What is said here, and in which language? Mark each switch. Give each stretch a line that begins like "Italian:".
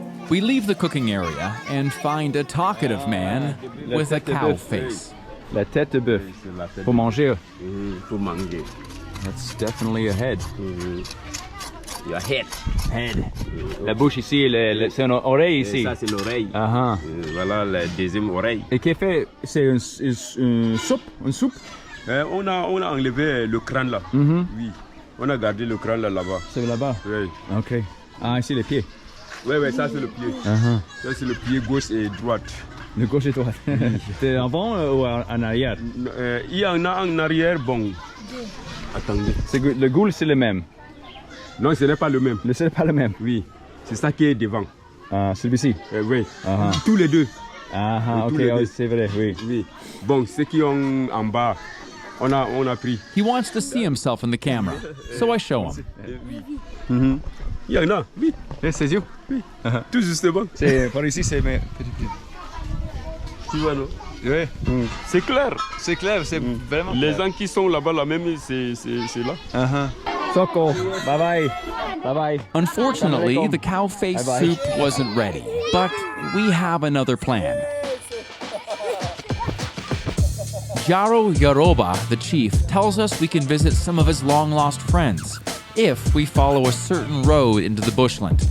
English: We leave the cooking area and find a talkative man with a cow face.
French: La tête de bœuf. Pour manger. Pour manger.
English: That's definitely a head. Your head. Head.
French: La bouche ici, c'est une oreille ici. Ça, c'est l'oreille. Voilà la deuxième oreille. Et qu'est-ce fait? C'est une soupe? Une soupe? On a enlevé le crâne là. Oui. On a gardé le crâne là-bas. C'est là-bas? Oui. Ok. Ah, ici les pieds. Oui, ça c'est le pied. Ça c'est le pied gauche et droite. De gauche et droite. C'est avant ou en arrière? Il y en a en arrière, bon. Attendez. Le goule, c'est le même? Non, ce n'est pas le même. Ce n'est pas le même? Oui. C'est ça qui est devant. Celui-ci? Oui. Tous les deux. Ok, c'est vrai, oui. Oui. Bon, ceux qui ont en bas, On a pris.
English: He wants to see himself in the camera, so I show him.
French: Il y en a, oui. C'est you. Tout justement. C'est par ici, c'est mes petits pieds. Tu vois, non? Oui. C'est clair. C'est clair, c'est vraiment Les clair. gens qui sont là-bas, là même, c'est là. Soko, bye bye. Bye bye.
English: Unfortunately, the cow face soup wasn't ready, but we have another plan. Jaro Yaroba, the chief, tells us we can visit some of his long-lost friends if we follow a certain road into the bushland.